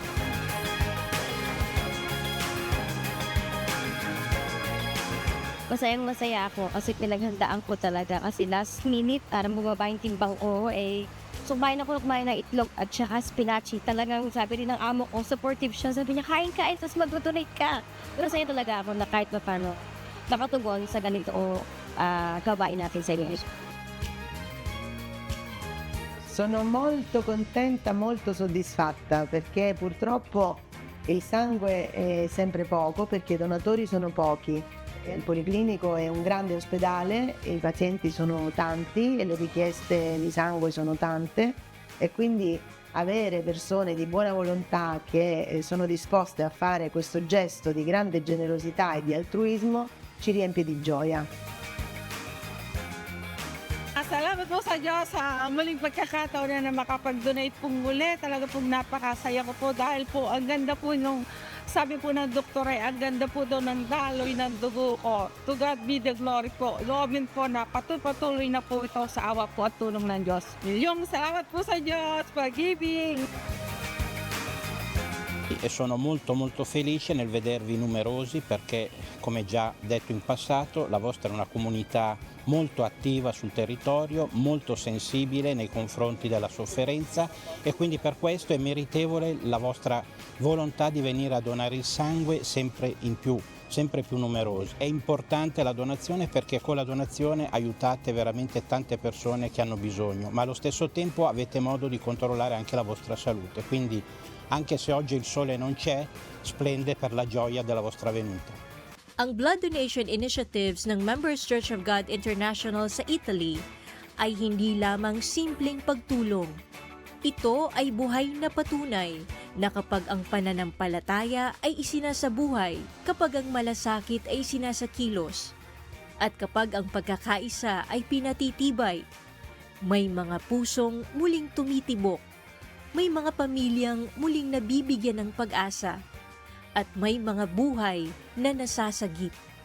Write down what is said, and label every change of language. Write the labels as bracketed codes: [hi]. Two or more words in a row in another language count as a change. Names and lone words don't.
[tl] Masayang-masaya ako kasi pinaghandaan ko talaga kasi [en] last minute [tl] para bumaba yung timbang ko kumain ng itlog at saka spinachi. Talagang sabi rin ng amo ko, supportive siya. Sabi niya, kain tapos mag-donate ka. Pero masaya talaga ako na kahit paano nakatugon sa ganito gawain natin sa inyo. [it] Sono molto contenta, molto soddisfatta perché purtroppo il sangue è sempre poco perché i donatori sono pochi Il Policlinico è un grande ospedale, i pazienti sono tanti e le richieste di sangue sono tante e quindi avere persone di buona volontà che sono disposte a fare questo gesto di grande generosità e di altruismo ci riempie di gioia. [tl] Salamat po sa Diyos sa muling pagkakataon na makapag-donate pong muli. Talaga pong napakasaya ko po dahil po ang ganda po nung sabi po ng doktor ay ang ganda po daw ng daloy ng dugo ko. [en] To God be the glory po. [tl] Loobin po na patuloy na po ito sa awa po at tulong ng Diyos. Milyong salamat po sa Diyos [en] for giving. [it] E sono molto felice nel vedervi numerosi perché, come già detto in passato, la vostra è una comunità molto attiva sul territorio, molto sensibile nei confronti della sofferenza e quindi per questo è meritevole la vostra volontà di venire a donare il sangue sempre più numerosi. È importante la donazione perché con la donazione aiutate veramente tante persone che hanno bisogno, ma allo stesso tempo avete modo di controllare anche la vostra salute, quindi anche se oggi il sole non c'è, splende per la gioia della vostra venuta. [tl] Ang [en] blood donation initiatives [tl] ng Members Church of God International sa Italy ay hindi lamang simpleng pagtulong. Ito ay buhay na patunay na kapag ang pananampalataya ay isinasabuhay, kapag ang malasakit ay sinasakilos, at kapag ang pagkakaisa ay pinatitibay, may mga pusong muling tumitibok, may mga pamilyang muling nabibigyan ng pag-asa, at may mga buhay na nasasagip.